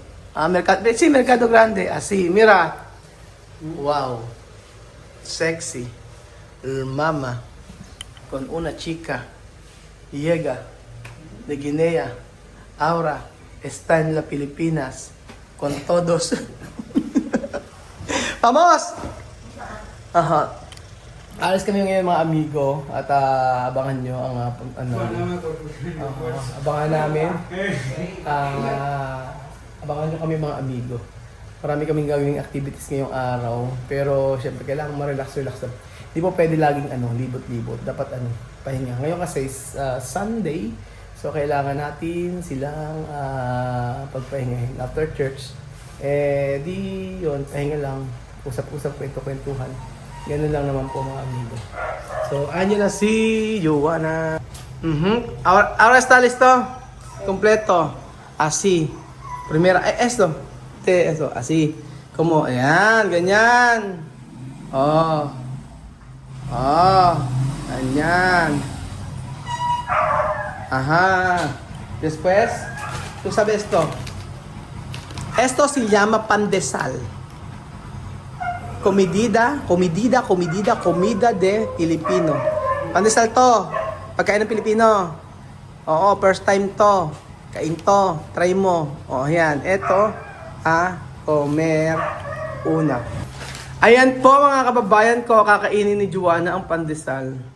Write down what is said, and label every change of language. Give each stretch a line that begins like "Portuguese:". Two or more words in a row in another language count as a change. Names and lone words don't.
Spanish: Mercado Grande. Así, mira. Wow. Sexy. Mama. Con una chica. Llega. De Guinea. Ahora está en las Pilipinas. Con todos. Vamos! Aha.
Filipino: Alis kami ngayon mga amigo at abangan nyo ang abangan namin. Abangan nyo kami mga amigo. Marami kaming gawing activities ngayong araw. Pero syempre kailangan ma-relax. Hindi po pwede laging libot-libot. Dapat pahinga. Ngayon kasi
English: is Sunday.
Filipino: So kailangan natin silang pagpahingahin.
English: After church,
Filipino: pahinga lang. Usap-usap, kwento-kwentuhan. Ganun lang naman po mga amigo. So, andyan na si Joanna.
Spanish: Ahora está listo. Completo. Así. Primera. Esto. Esto. Así. Como,
Filipino: ayan. Ganyan. Oh. Ganyan.
Spanish: Ajá. Después, tú sabes esto. Esto se llama pandesal. Comida de Pilipino.
Filipino: Pandesal to. Pagkain ng Pilipino. Oo,
English: first time
Filipino: to. Kain to. Try mo. O, ayan. Ito,
Spanish: comer una.
Filipino: Ayan po mga kababayan ko, kakainin ni Joanna ang pandesal.